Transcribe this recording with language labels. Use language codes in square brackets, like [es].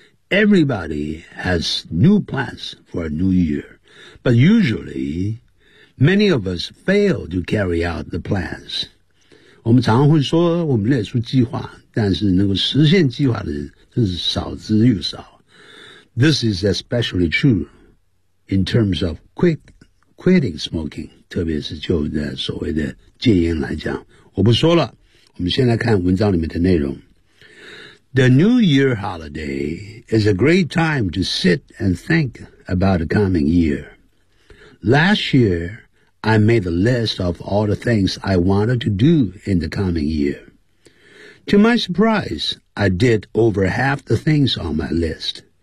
[en] Everybody has new plans for a new year, but usually, many of us fail to carry out the plans. [zh] 我们常会说我们列出计划，但是能够实现计划的人真是少之又少。 [en] This is especially true in terms of quitting smoking, [zh] 特别是就的所谓的戒烟来讲。我不说了，我们先来看文章里面的内容。 [en] The New Year holiday is a great time to sit and think about the coming year. Last year,I made a list of all the things I wanted to do in the coming year. To my surprise, I did over half the things on my list.